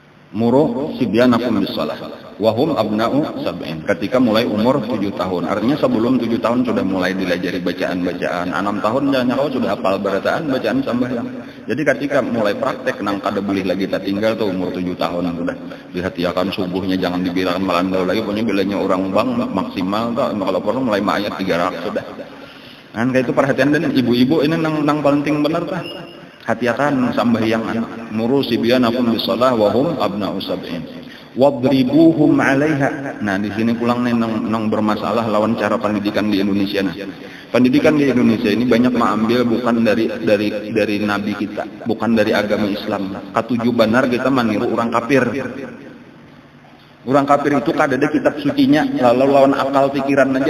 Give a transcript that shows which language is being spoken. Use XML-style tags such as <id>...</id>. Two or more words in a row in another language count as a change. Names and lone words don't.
<ar>مروا صبيانكم بالصلاة وهم أبناء سبع.</ar> <bjn>Ketika mulai umur 7 tahun. Artinya sebelum 7 tahun sudah mulai dilajari bacaan-bacaan. 6 tahun kau sudah hafal bacaan sambahyang. Jadi ketika mulai praktek nang kada boleh lagi tak tinggal tuh umur 7 tahun sudah dihatiakan subuhnya jangan dibiarkan melandau lagi, punya bilanya orang bang maksimal tuh kalau perlu mulai ayat 3 rakaat sudah. Kan kayak itu perhatian dan ibu-ibu ini nang penting bener tah. Hatiakan sambahyang anak.</bjn> <ar>مروا صبيانكم بالصلاة وهم أبناء سبع. واضربوهم عليها.</ar> <bjn>Nah, di sini pulang nih nang bermasalah lawan cara pendidikan di Indonesia.</bjn> <id>Nah, pendidikan di Indonesia ini banyak mengambil bukan dari nabi kita, bukan dari agama Islam.</id> <bjn>Katuju benar kita meniru orang kafir. Orang kafir itu kada ada kitab sucinya, lalu lawan akal pikiran aja.</bjn>